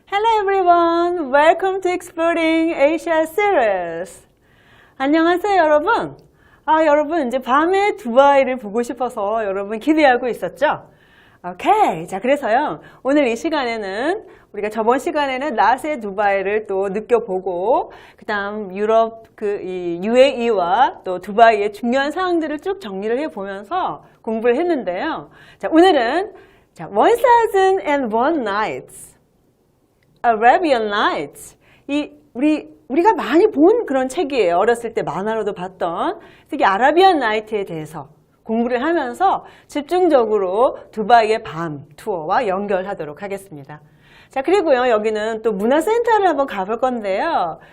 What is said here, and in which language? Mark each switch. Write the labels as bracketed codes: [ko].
[en] Hello everyone, welcome to Exploring Asia series. [ko] 안녕하세요 여러분. 여러분 이제 밤에 두바이를 보고 싶어서 여러분 기대하고 있었죠? 오케이. 자, 그래서요 오늘 이 시간에는 우리가 저번 시간에는 낮에 두바이를 또 느껴보고 그다음 유럽 이 UAE와 또 두바이의 중요한 사항들을 쭉 정리를 해보면서 공부를 했는데요. 자, 오늘은 1001 Nights, Arabian Nights. 우리가 많이 본 그런 책이에요. 어렸을 때 만화로도 봤던 특히 아라비안 나이트에 대해서 공부를 하면서 집중적으로 두바이의 밤 투어와 연결하도록 하겠습니다. 자, 그리고요 여기는 또 문화센터를 한번 가볼 건데요.